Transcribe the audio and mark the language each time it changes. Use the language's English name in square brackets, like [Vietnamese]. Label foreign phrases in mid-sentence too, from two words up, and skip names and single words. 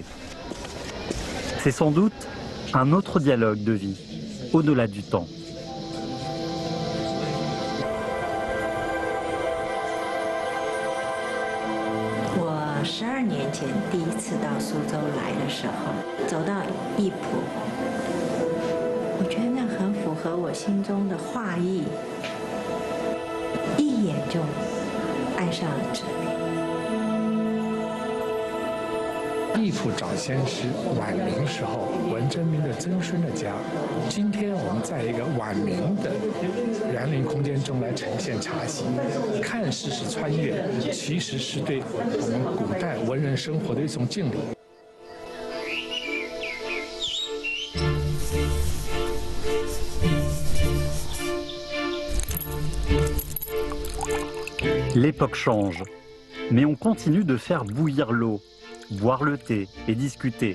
[French] C'est sans doute un autre dialogue de vie, au-delà du temps. [Chinese] Je 12 年前第一次到苏州来的时候，走到艺圃，我觉得那很符合我心中的画意，一眼就爱上了这里。艺圃找先师，晚明时候文征明的曾孙的家。今天我们在一个晚明的园林空间中来呈现茶席，看似是穿越，其实是对我们古代文人生活的一种敬礼。 [French] L'époque change, mais on continue de faire bouillir l'eau, boire le thé et discuter.